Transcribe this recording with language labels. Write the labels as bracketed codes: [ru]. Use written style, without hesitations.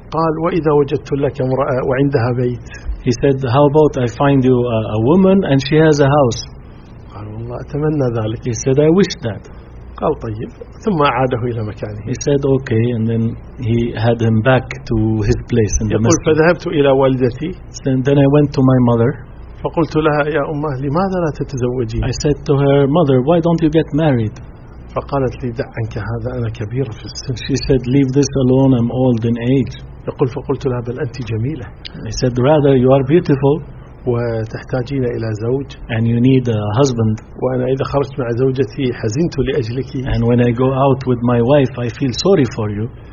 [ar] قال وإذا وجدت لك امرأة وعندها بيت. [en] He said how about I find you a woman and she has a house. [ar] قال والله أتمنى ذلك. [en] He said I wish that. [ar] قال طيب ثم عاده إلى مكانه. [en] He said okay and then he had him back to his place in the [ar] يقول [en] masjid. [ar] فذهبت إلى والدتي. [en] Then I went to my mother. [ar] فقلت لها يا أمه لماذا لا تتزوجين. [en] I said to her mother why don't you get married. [ar] فقالت لي دع عنك هذا أنا كبيرة في السن. [en] She said leave this alone I'm old in age. [ar] يقول فقلت لها بل أنت جميلة. [en] I said rather you are beautiful. [ar] وتحتاجين إلى زوج. [en] And you need a husband. [ar] وأنا إذا خرجت مع زوجتي حزنت لأجلك. [en] And when I go out with my wife, I feel sorry for you.